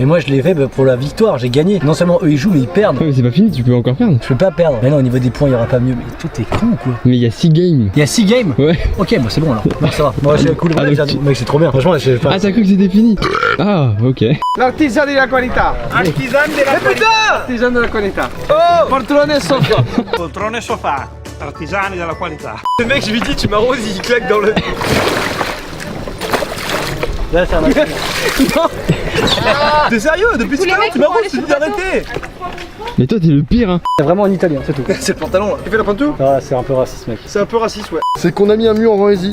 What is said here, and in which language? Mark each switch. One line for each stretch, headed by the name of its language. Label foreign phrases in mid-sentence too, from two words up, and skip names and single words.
French: Mais moi, je l'ai fait pour la victoire, j'ai gagné. Non seulement eux ils jouent, mais ils perdent. Ouais, mais c'est pas fini, tu peux encore perdre. Je peux pas perdre. Mais non, au niveau des points, il y aura pas mieux. Mais tout est con, quoi. Mais il y a 6 games. Il y a 6 games? Ouais. Ok, bah c'est bon alors. Non, ça va. Moi, c'est cool. Ah, Ouais, donc tu- mec, c'est trop bien. Franchement, je sais pas. Ah, t'as cru que c'était fini? Ah, ok. L'artisan de la qualità. Artisan de la qualità. Artisan de la qualità.
Italian: Oh, poltrone soffa. Poltrone sofà, artigiani della qualità.
French: Le mec je lui dis tu m'arroses, il claque dans le. Là, c'est un match. T'es sérieux? Depuis tout à l'heure tu m'arroses, tu me dis d'arrêter. Mais toi, t'es le pire, hein. C'est vraiment en italien, c'est tout. C'est le pantalon là. Tu fais la peinture? Ah, c'est un peu raciste, mec. C'est un peu raciste ouais. C'est qu'on a mis un mur en Vendésie.